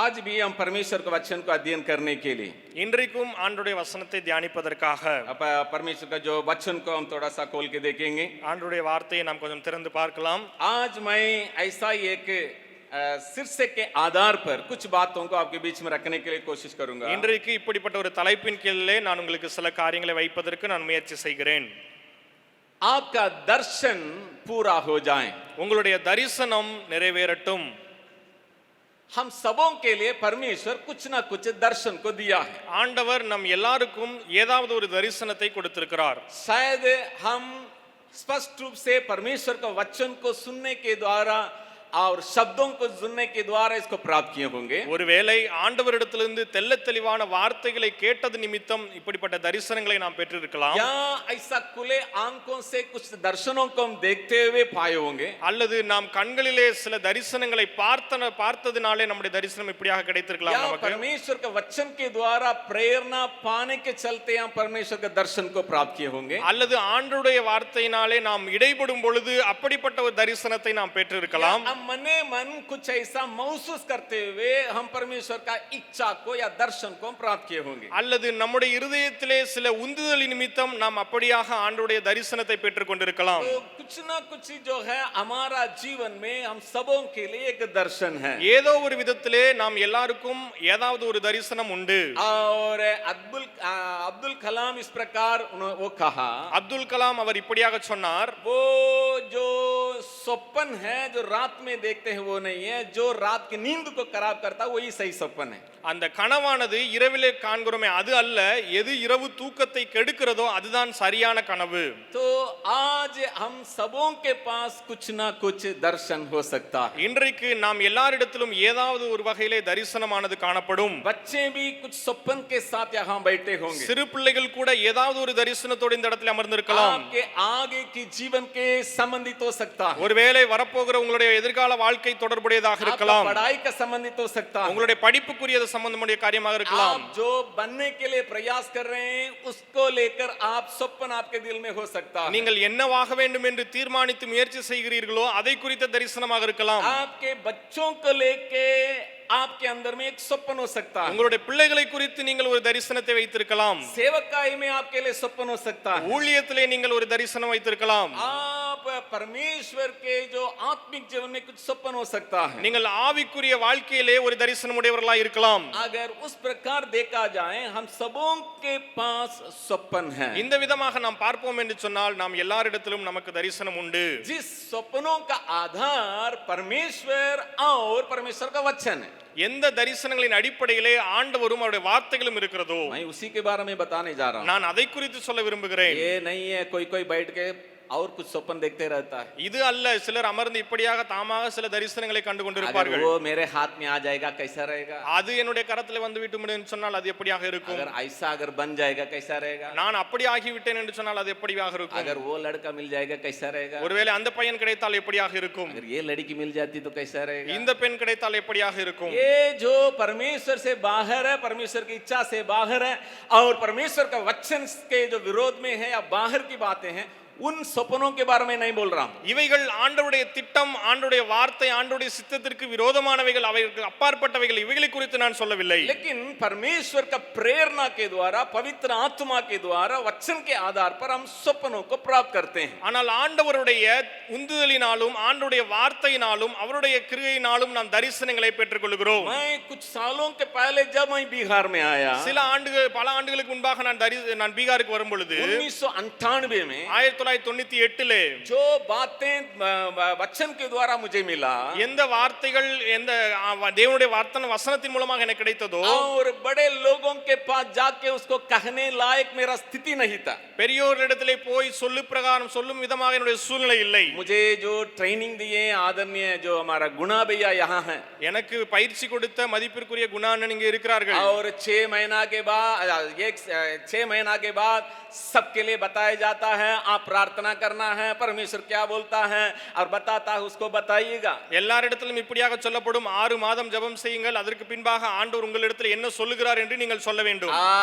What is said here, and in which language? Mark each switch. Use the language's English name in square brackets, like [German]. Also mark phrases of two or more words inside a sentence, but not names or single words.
[Hindi] भी हम परमेश्वर के वचन को अध्ययन करने के लिए [Tamil] இன்றைக்கும் ஆண்டவருடைய வசனத்தை தியானிப்பதற்காக [Hindi] परमेश्वर का जो वचन को हम थोड़ा सा खोल के देखेंगे। [Tamil] ஆண்டவருடைய வார்த்தையை நாம் கொஞ்சம் திறந்து பார்க்கலாம். [Hindi] आज मैं ऐसा एक शीर्षक के आधार पर कुछ बातों को आपके बीच में रखने के लिए कोशिश करूंगा. [Tamil] இன்றைக்கு இப்படிப்பட்ட ஒரு தலைப்பின் கீழே நான் உங்களுக்கு சில காரியங்களை வைப்பதற்கு நான் முயற்சி செய்கிறேன். [Hindi] आपका दर्शन पूरा हो जाए, [Tamil] உங்களுடைய தரிசனம் நிறைவேறட்டும். [Hindi] हम सबों के लिए परमेश्वर कुछ ना कुछ दर्शन को दिया है. [Tamil] ஆண்டவர் நம் எல்லாருக்கும் ஏதாவது ஒரு தரிசனத்தை கொடுத்திருக்கிறார். [Hindi] शायद हम स्पष्ट रूप से परमेश्वर का वचन को सुनने के द्वारा और शब्दों को सुनने के द्वारा इसको प्राप्त किए होंगे. [Tamil] ஒருவேளை ஆண்டவரிடத்திலிருந்து தெள்ளத் தெளிவான வார்த்தைகளை கேட்டது நிமித்தம் இப்படிப்பட்ட தரிசனங்களை நாம் பெற்றிருக்கலாம். [Hindi] या ऐसा खुले आंखों से कुछ दर्शनों को हम देखते हुए पाए होंगे. [Tamil] அல்லது நாம் கண்களிலே சில தரிசனங்களை பார்த்ததினாலே நம்முடைய தரிசனம் இப்படியாக கிடைத்திருக்கலாம் [Hindi] या [Tamil] நமக்கு. [Hindi] परमेश्वर के वचन के द्वारा प्रेरणा पाने के चलते हम परमेश्वर के दर्शन को प्राप्त किए होंगे. [Tamil] அல்லது ஆண்டவருடைய வார்த்தையினாலே நாம் இடைபடும் பொழுது அப்படிப்பட்ட ஒரு தரிசனத்தை நாம் பெற்றிருக்கலாம். [Hindi] मने मन कुछ ऐसा महसूस करते हुए हम परमेश्वर का इच्छा को या दर्शन को प्राप्त किए होंगे. [Tamil] அல்லது நம்முடைய இருதயத்திலே சில உந்துதலின் நிமித்தம் நாம் அப்படியாக ஆண்டவருடைய தரிசனத்தை பெற்றுக் கொண்டிருக்கலாம். [Hindi] तो कुछ ना कुछ जो है हमारा जीवन में हम सबों के लिए एक दर्शन है. [Tamil] ஏதோ ஒரு விதத்திலே நாம் எல்லாருக்கும் ஏதாவது ஒரு தரிசனம் உண்டு. [Hindi] और अब्दुल कलाम इस प्रकार वो कहा, [Tamil] அப்துல் கலாம் அவர் இப்படியாக சொன்னார், [Hindi] वो जो स्वप्न है जो रात में देखते हैं वो नहीं है, जो रात की नींद को खराब करता है वही सही स्वप्न है. [Tamil] அந்த கனவானது இரவிலே காண்கிறோமே அது அல்ல, எது இரவு தூக்கத்தை கெடுக்கிறதோ அதுதான் சரியான கனவு. [Hindi] तो आज हम सबों के पास कुछ ना कुछ दर्शन हो सकता है. [Tamil] இன்றைக்கு நாம் எல்லாரிடத்திலும் ஏதாவது ஒரு வகையிலே தரிசனமானது காணப்படும். [Hindi] बच्चे भी कुछ स्वप्न के साथ यहाँ बैठे होंगे. [Tamil] சிறு பிள்ளைகள் கூட ஏதாவது ஒரு தரிசனத்தோடு இந்த இடத்துல அமர்ந்திருக்கலாம். [Hindi] आपके आगे की जीवन के संबंधित हो सकता है. [Tamil] ஒருவேளை வரப்போகிற உங்களுடைய எதிர்கால வாழ்க்கை தொடர்புடையதாக இருக்கலாம். [Hindi] पढ़ाई का संबंधित हो सकता है. [Tamil] உங்களுடைய படிப்புக்குரிய சம்பந்தமுடைய காரியமாக இருக்கலாம். [Hindi] आप जो बनने के लिए प्रयास कर रहे हैं उसको लेकर आप स्वप्न आपके दिल में हो सकता है. [Tamil] நீங்கள் என்னவாக வேண்டும் என்று தீர்மானித்து முயற்சி செய்கிறீர்களோ அதை குறித்த தரிசனமாக இருக்கலாம். [Hindi] आपके बच्चों को लेके आपके अंदर में एक स्वप्न हो सकता है. [Tamil] உங்களுடைய பிள்ளைகளை குறித்து நீங்கள் ஒரு தரிசனத்தை வைத்திருக்கலாம். [Hindi] सेवकाई में आपके लिए स्वप्न हो सकता है. [Tamil] ஊழியத்திலே நீங்கள் ஒரு தரிசனம் வைத்திருக்கலாம். [Hindi] आप परमेश्वर के जो आत्मिक जीवन में कुछ स्वप्न हो सकता है. [Tamil] நீங்கள் ஆவிக்குரிய வாழ்க்கையிலே ஒரு தரிசனம் உடையவர்களாக இருக்கலாம். [Hindi] अगर उस प्रकार देखा जाए हम सबों के पास स्वप्न है. [Tamil] இந்த விதமாக நாம் பார்ப்போம் என்று சொன்னால் நாம் எல்லாரிடத்திலும் நமக்கு தரிசனம் உண்டு. [Hindi] जिस स्वप्नों का आधार परमेश्वर और परमेश्वर का वचन है. [Tamil] எந்த தரிசனங்களின் அடிப்படையிலே ஆண்டவரும் அவருடைய வார்த்தைகளும் இருக்கிறதோ [Hindi] मैं उसी के बारे में बताने जा रहा हूं. [Tamil] நான் அதை குறித்து சொல்ல விரும்புகிறேன். [Hindi] ये नहीं है कोई बैठ के और कुछ स्वप्न देखते रहता है. [Tamil] இது அல்ல, சிலர் அமர்ந்து இப்படியாக தாமாக சில தரிசனங்களை கண்டு கொண்டிருப்பார்கள். [Hindi] वो मेरे हाथ में आ जाएगा कैसा रहेगा. [Tamil] அது என்னுடைய கரத்தில் வந்து விட்டு என்று சொன்னால் அது எப்படியாக இருக்கும். [Hindi] अगर ऐसा अगर बन जाएगा कैसा रहेगा. [Tamil] நான் அப்படி ஆகிவிட்டேன் என்று சொன்னால் அது எப்படியாக இருக்கும். [Hindi] अगर वो लड़का मिल जाएगा कैसा रहेगा. [Tamil] ஒருவேளை அந்த பையன் கிடைத்தால் எப்படியாக இருக்கும். [Hindi] अगर ये लड़की मिल जाती तो कैसा रहेगा. [Tamil] இந்த பெண் கிடைத்தால் எப்படியாக இருக்கும். [Hindi] ये जो परमेश्वर से बाहर है, परमेश्वर की इच्छा से बाहर है और परमेश्वर का वचन के जो विरोध में है या बाहर की बातें हैं उन सपनों के बारे में नहीं बोल रहा हूं. [Tamil] இவைகள் ஆண்டவருடைய திட்டம், ஆண்டவருடைய வார்த்தை, ஆண்டவருடைய சித்தத்திற்கு விரோதமானவைகள், அவைகளுக்கு அப்பாற்பட்டவைகள், இவைகளை குறித்து நான் சொல்லவில்லை. [Hindi] लेकिन परमेश्वर का प्रेरणा के द्वारा, पवित्र आत्मा के द्वारा, वचन के आधार पर हम सपनों को प्राप्त करते हैं. [Tamil] ஆனால் ஆண்டவருடைய உந்துதலினாலும் ஆண்டவருடைய வார்த்தையினாலும் அவருடைய கிரியையினாலும் நாம் தரிசனங்களை பெற்றுக்கொள்கிறோம். [Hindi] मैं कुछ सालों के पहले जब मैं बिहार में आया, [Tamil] பல ஆண்டுகளுக்கு முன்பாக நான் பீகாருக்கு வரும் பொழுது [Hindi] 1998 में [Tamil] 1998 [Hindi] जो बातें वचन के द्वारा मुझे मिला, [Tamil] எந்த வார்த்தைகள் எந்த தேவனுடைய வார்த்தை வசனத்தின் மூலமாக எனக்கு கிடைத்ததோ, [Hindi] और बड़े लोगों के पास जाके उसको कहने लायक मेरा स्थिति नहीं था. [Tamil] பெரியோரிடத்திலே போய் சொல்லு பிரகாரம் சொல்லும் விதமாக என்னுடைய சூழ்நிலை இல்லை. [Hindi] मुझे जो ट्रेनिंग दिए आदरणीय जो हमारा गुना भैया यहाँ हैं, [Tamil] எனக்கு பயிற்சி கொடுத்த மதிப்பிற்குரிய குணா அண்ணன் இங்கே இருக்கிறார்கள். [Hindi] और 6 महीना के बाद सबके लिए बताया जाता है आप प्रार्थना करना है, परमेश्वर क्या बोलता है और बताता है उसको बताइएगा। [Tamil] எல்லாரிடத்திலும் இப்படியாக சொல்லப்படும் 6 மாதம் ஜெபம் செய்யுங்கள், அதற்கு பின்பாக ஆண்டவர் உங்களிடத்தில் என்ன சொல்லுகிறார் என்று நீங்கள் சொல்ல வேண்டும்.